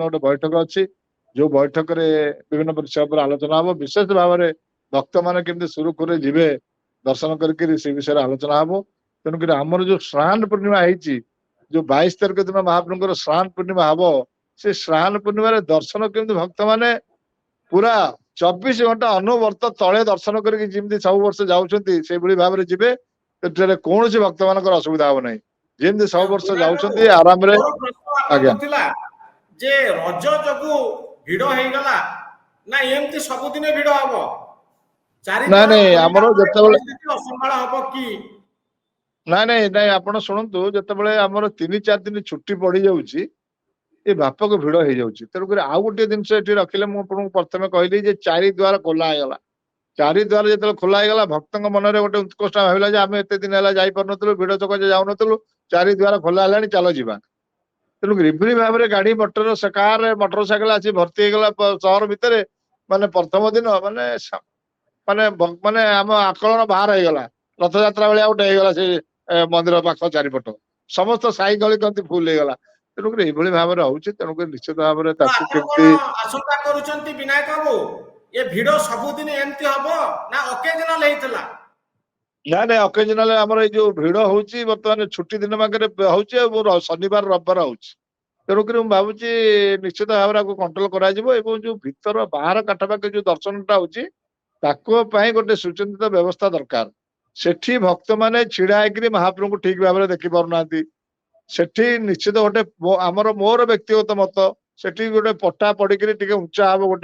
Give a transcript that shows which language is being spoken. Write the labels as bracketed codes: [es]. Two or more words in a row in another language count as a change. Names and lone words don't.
[or] ଗୋଟେ ବୈଠକ ଅଛି ଯୋଉ ବୈଠକରେ ବିଭିନ୍ନ ବିଷୟ ଉପରେ ଆଲୋଚନା ହବ ବିଶେଷ ଭାବରେ ଭକ୍ତମାନେ କେମିତି ସୁରୁଖୁରୁରେ ଯିବେ ଦର୍ଶନ କରିକିରି ସେ ବିଷୟରେ ଆଲୋଚନା ହବ ତେଣୁକରି ଆମର ଯୋଉ ସ୍ନାନ ପୂର୍ଣ୍ଣିମା ହେଇଛି ଯୋଉ 22 ତାରିଖ ଦିନ ମହାପ୍ରଭୁଙ୍କର ସ୍ନାନ ପୂର୍ଣ୍ଣିମା ହବ ସେ ସ୍ନାନ ପୂର୍ଣ୍ଣିମାରେ ଦର୍ଶନ କେମିତି ଭକ୍ତମାନେ ପୁରା 24 ଘଣ୍ଟା ଅନବର୍ତ ତଳେ ଦର୍ଶନ କରିକି ଯେମିତି ସବୁ ବର୍ଷ ଯାଉଛନ୍ତି ସେଇଭଳି ଭାବରେ ଯିବେ ସେଠାରେ କୌଣସି ଭକ୍ତ ମାନଙ୍କର ଅସୁବିଧା ହବ ନାହିଁ ଯେମିତି ସବୁ ବର୍ଷ विनायक ଯାଉଛନ୍ତି बाबू ଆରାମରେ ମୋର ପ୍ରଶ୍ନ ଆଜ୍ଞା ଆପଣ ଥିଲା ଯେ ରଜ ଯୋଗୁ ଭିଡ଼ ହୋଇ ଗଲା ନା ଏମିତି ସବୁଦିନେ ଭିଡ଼ ହେବ ଚାରି ନାଇଁ द्वार ନାଇଁ खोलिला ଆମର परे ଯେତେବେଳେ ପରିସ୍ଥିତି ଅସମ୍ଭାଳ ହେବ କି ନାଇଁ ଆପଣ ଶୁଣନ୍ତୁ ଯେତେବେଳେ ଆମର 3-4 ଦିନ ଛୁଟି ପଡି ଯାଉଛି ଏ ବ୍ୟାପକ ଭିଡ ହେଇଯାଉଛି ତେଣୁକରି ଆଉ ଗୋଟିଏ ଜିନିଷ ଏଠି ରଖିଲେ ମୁଁ ଆପଣଙ୍କୁ ପ୍ରଥମେ କହିଲି ଯେ ଚାରି ଦ୍ୱାର ଖୋଲା ହେଇଗଲା ଚାରି ଦ୍ୱାର ଯେତେବେଳେ ଖୋଲା ହେଇଗଲା ଭକ୍ତଙ୍କ ମନରେ ଗୋଟେ ଉତ୍କର୍ଷ ଭାବିଲା ଯେ ଆମେ ଏତେ ଦିନ ହେଲା ଯାଇପାରୁନଥିଲୁ ଭିଡ ସକାଶେ ଯାଉନଥିଲୁ ଚାରି ଦ୍ୱାର ଖୋଲା ହେଲାଣି ଚାଲ ଯିବା ତେଣୁ ଏଭଳି ଭାବରେ ଗାଡି ମଟର କାର ମୋଟର ସାଇକେଲ ଆସି ଭର୍ତ୍ତି ହେଇଗଲା ସହର ଭିତରେ ମାନେ ପ୍ରଥମ ଦିନ ମାନେ ମାନେ ମାନେ ଆମ ଆକଳନ ବାହାର ହେଇଗଲା ରଥଯାତ୍ରା ଭଳିଆ ଗୋଟେ ହେଇଗଲା ସେ ମନ୍ଦିର ପାଖ ଚାରିପଟ ସମସ୍ତ ସାଇ ଗଳି କନ୍ତି ଫୁଲ ହେଇଗଲା ତେଣୁକରି ଏଇଭଳି ଭାବରେ ହଉଛି ତେଣୁକରି ନିଶ୍ଚିତ ଭାବରେ तो ତାକୁ ଆପଣ କଣ କେମିତି ଆଶଙ୍କା କରୁଛନ୍ତି ବିନାୟକ ବାବୁ ଯେ ଭିଡ଼ ସବୁଦିନ ଏମିତି ହେବ ନା ଓକେଜନାଲ ହେଇଥିଲା ନାଇଁ ଅକେଜନାଲ ଆମର ଏଇ ଯୋଉ ଭିଡ ହଉଛି ବର୍ତ୍ତମାନ ଛୁଟି ଦିନ ପାଖରେ ହଉଛି ଆଉ ଶନିବାର ରବିବାର ହଉଛି ତେଣୁକରି ମୁଁ ଭାବୁଛି ନିଶ୍ଚିତ ଭାବରେ ଆକୁ କଣ୍ଟ୍ରୋଲ କରାଯିବ ଏବଂ ଯୋଉ ଭିତର ବାହାର କାଠ ପାଖରେ ଯୋଉ ଦର୍ଶନଟା ହଉଛି ତାକୁ ପାଇଁ ଗୋଟେ ସୁଚିନ୍ତିତ ବ୍ୟବସ୍ଥା ଦରକାର ସେଠି ଭକ୍ତମାନେ ଛିଡା ହେଇକିରି ମହାପ୍ରଭୁଙ୍କୁ ଠିକ ଭାବରେ ଦେଖି ପାରୁନାହାନ୍ତି ସେଠି ନିଶ୍ଚିତ ଗୋଟେ ଆମର ମୋର ବ୍ୟକ୍ତିଗତ ମତ ସେଠି ଗୋଟେ ପଟା ପଡିକିରି ଟିକେ ଉଞ୍ଚା ହବ 1